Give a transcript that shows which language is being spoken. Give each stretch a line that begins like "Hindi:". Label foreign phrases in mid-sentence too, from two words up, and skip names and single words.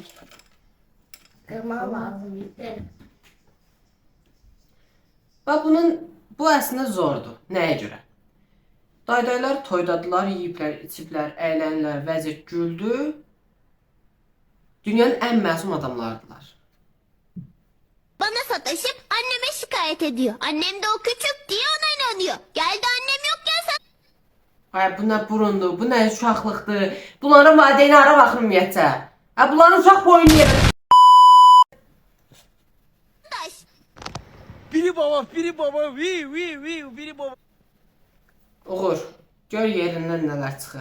Azerbaijani: Qırmaq lazım. Bax, bu əslində zordur. Nəyə görə? Daydaylar toydadılar, yiyiblər, içiblər, əylənlər, vəzir güldü. Dünyanın ən məsum adamlardılar.
Turkish: Bana sataşıp anneme şikayet ediyor. Annem de o küçük diye ona inanıyor. Geldi annem yokken sen...
Azerbaijani: Ay, bu nə burundur, bu nə uşaqlıqdır. Bunların valideyni ara baxın ümumiyyətcə. Ha, bunların uşaq boyunu yerim. Biri baba, biri baba. Uğur, gör yerindən nələr çıxır.